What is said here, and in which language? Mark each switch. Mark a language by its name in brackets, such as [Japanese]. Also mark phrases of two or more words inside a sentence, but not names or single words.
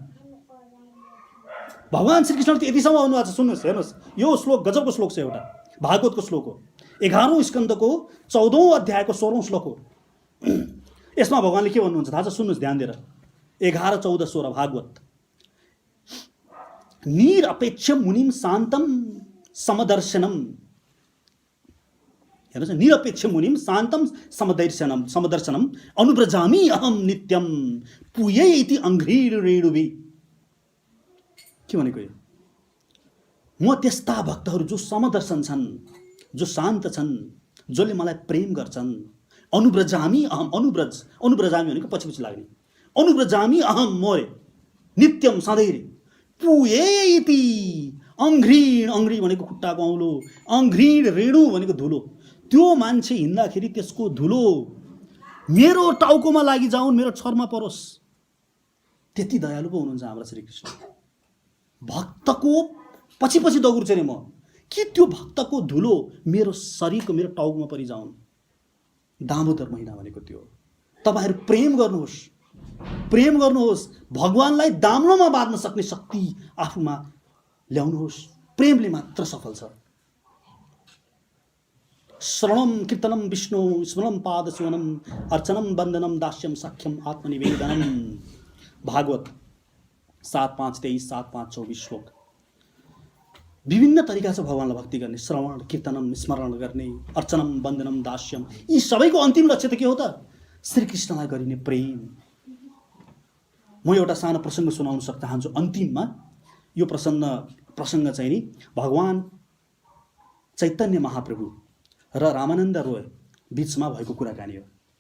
[Nepali] भगवान श्रीकृष्णले त यतिसम्म आउनुभएको छ। सुन्नुहोस्, हेर्नुहोस्, यो श्लोक गजबको श्लोक छ, एउटा भागवतको श्लोक हो, 11औं स्कन्धको 14औं अध्यायको 16औं श्लोक हो। यसमा भगवानले के भन्नुहुन्छ थाहा छ? सुन्नुहोस् ध्यान दिएर। 11, 14, 16 भागवत। [Sanskrit] निरपेक्षम मुनिम शान्तम समदर्शनम। हेर्नुहोस्, निरपेक्ष मुनिम शान्तम समदर्शनम अनुव्रजामि अहम नित्यम पुये इति अंघ्रिर रेणुभि। के भनेको यो? म त्यस्ता भक्तहरू जो समदर्शन छन्, जो शान्त छन्, जसले मलाई प्रेम गर्छन्। अनुव्रजामि अहम, अनुव्रजामि [Nepali] भनेको पछि पछि लाग्ने। [Sanskrit] अनुव्रजामि अहम, मोरे नित्यम सधैँ। पुये इति अंघ्रिण, [Nepali] अंघ्री भनेको खुट्टाको औलो, [Sanskrit] अंघ्रिण रेणु [Nepali] भनेको धुलो। त्यो मान्छे हिँड्दाखेरि त्यसको धुलो मेरो टाउकोमा लागि जाउन्, मेरो छरमा परोस्। त्यति दयालु पो हुनुहुन्छ हाम्रा श्रीकृष्ण। भक्तको पछि पछि दौड्छु नि म, कि त्यो भक्तको धुलो मेरो शरीरको, मेरो टाउकोमा परिजाउन्। दामोदर महिना भनेको त्यो। तपाईहरु प्रेम गर्नुहोस्, भगवानलाई दाम्लोमा बाँध्न सक्ने शक्ति आफूमा ल्याउनुहोस्। प्रेमले मात्र सफल छ। [Sanskrit] श्रवणम कीर्तनम विष्णु स्मरणम पाद सुवनम अर्चनम वन्दनम दास्यम सख्यम आत्मनिवेदनम। [Nepali] भागवत 7:5-23, 7:5-24 श्लोक। विभिन्न तरिका छ भगवानलाई भक्ति गर्ने। श्रवण, कीर्तनम, स्मरण गर्ने, [Sanskrit] अर्चनम, वन्दनम, दास्यम। [Nepali] यी सबैको अन्तिम लक्ष्य त के हो त? श्रीकृष्णलाई गरिने प्रेम। म एउटा सानो प्रसङ्ग सुनाउन चाहन्छु अन्तिममा। यो प्रसङ्ग चाहिँ नि भगवान चैतन्य महाप्रभु र रामानन्द रोय बीचमा भएको कुराकानी हो।